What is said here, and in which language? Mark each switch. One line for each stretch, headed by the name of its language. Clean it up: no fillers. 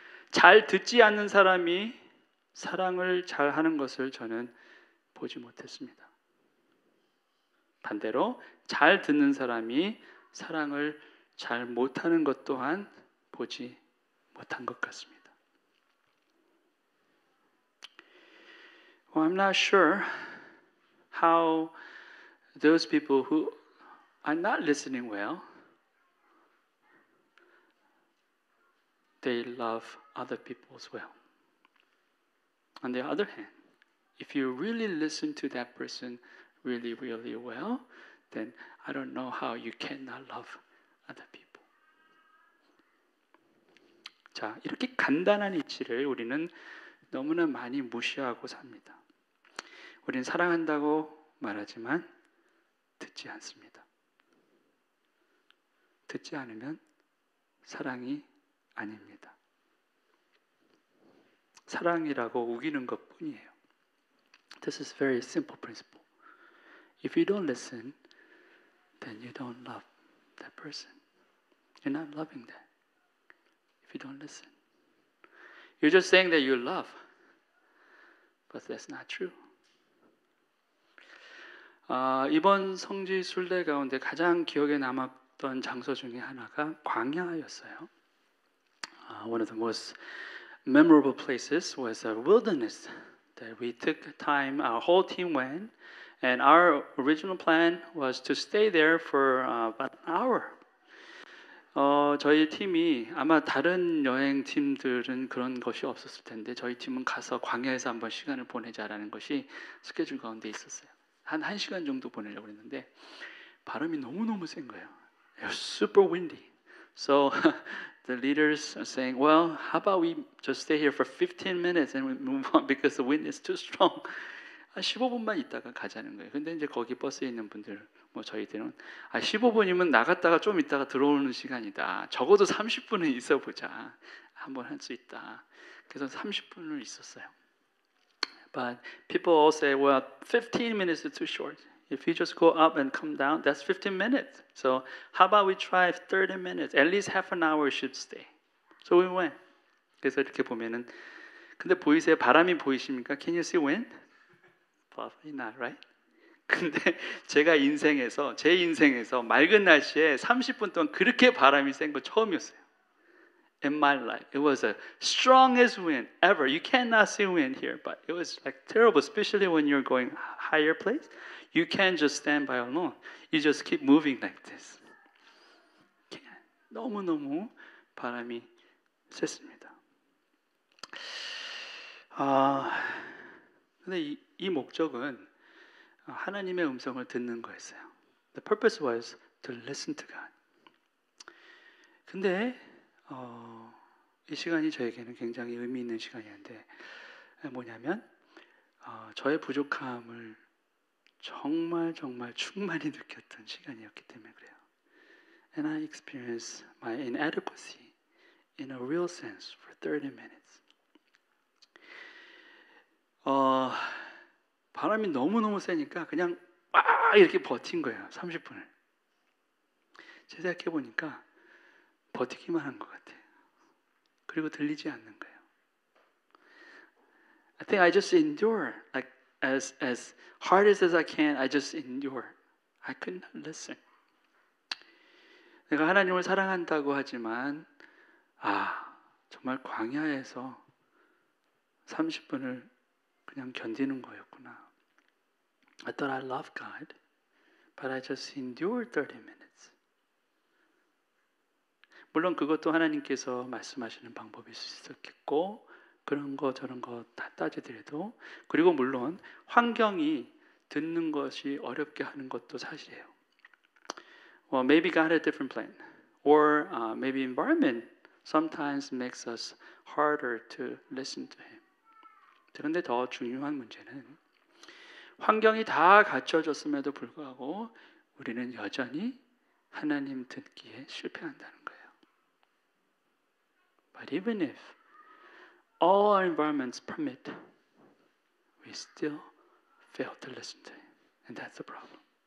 Korean: 잘 듣지 않는 사람이 사랑을 잘 하는 것을 저는 보지 못했습니다. 반대로 잘 듣는 사람이 사랑을 잘 못하는 것 또한 보지 못한 것 같습니다.
English: Well, I'm not sure how those people who are not listening well, they love other people as well. On the other hand, if you really listen to that person really well, then I don't know how you cannot love other people.
Korean: 자, 이렇게 간단한 이치를 우리는 너무나 많이 무시하고 삽니다. 우리는 사랑한다고 말하지만 듣지 않습니다. 듣지 않으면 사랑이 아닙니다. 사랑이라고 우기는 것뿐이에요.
English: This is a very simple principle. If you don't listen, then you don't love that person. You're not loving that. If you don't listen. You're just saying that you love. But that's not true.
Korean: 이번 성지 순례 가운데 가장 기억에 남았던 장소 중에 하나가 광야였어요.
English: One of the most memorable places was a wilderness that we took time, our whole team went, and our original plan was to stay there for about an hour.
Korean: 저희 팀이 아마 다른 여행 팀들은 그런 것이 없었을 텐데 저희 팀은 가서 광야에서 한번 시간을 보내자라는 것이 스케줄 가운데 있었어요. 한 1시간 정도 보내려고 했는데 바람이 너무너무 센 거예요.
English: It was super windy. So the leaders are saying, well, how about we just stay here for 15 minutes and we move on because the wind is too strong.
Korean: 15분만 있다가 가자는 거예요. 근데 이제 거기 버스에 있는 분들, 저희들은 15분이면 나갔다가 좀 있다가 들어오는 시간이다. 적어도 30분은 있어 보자. 한번 할 수 있다. 그래서 30분을 있었어요.
English: But people all say, well, 15 minutes is too short. If you just go up and come down, that's 15 minutes. So how about we try 30 minutes? At least half an hour should stay. So we went.
Korean: 그래서 이렇게 보면은, 근데 보이세요? 바람이 보이십니까?
English: Can you see wind? Probably not, right?
Korean: 근데 제가 제 인생에서 맑은 날씨에 30분 동안 그렇게 바람이 센 거 처음이었어요.
English: In my life, it was the strongest wind ever. You cannot see wind here, but it was like terrible, especially when you're going higher place. You can't just stand by alone. You just keep moving like this.
Korean: 너무너무 바람이 셌습니다. 근데 이 목적은 하나님의 음성을 듣는 거였어요.
English: The purpose was to listen to God.
Korean: 근데 이 시간이 저에게는 굉장히 의미 있는 시간이었는데 뭐냐면 저의 부족함을 정말 충만히 느꼈던 시간이었기 때문에 그래요.
English: And I experienced my inadequacy in a real sense for 30 minutes.
Korean: 바람이 너무너무 세니까 그냥 막 이렇게 버틴 거예요. 30분을. 생각해 보니까 버티기만 한 것 같아요. 그리고 들리지 않는 거예요.
English: I think I just endure, like as hard as I can. I just endure. I could not listen.
Korean: 내가 하나님을 사랑한다고 하지만 정말 광야에서 30분을 그냥 견디는 거였구나.
English: I thought I loved God, but I just endured 30 minutes.
Korean: 물론 그것도 하나님께서 말씀하시는 방법일 수 있었겠고 그런 거 저런 거 다 따지더라도 그리고 물론 환경이 듣는 것이 어렵게 하는 것도 사실이에요.
English: Well, maybe God had a different plan, or maybe environment sometimes makes us harder to listen to Him.
Korean: 그런데 더 중요한 문제는 환경이 다 갖춰졌음에도 불구하고 우리는 여전히 하나님 듣기에 실패한다는 거예요.
English: But even if all our environments permit, we still fail to listen to Him, and that's the problem.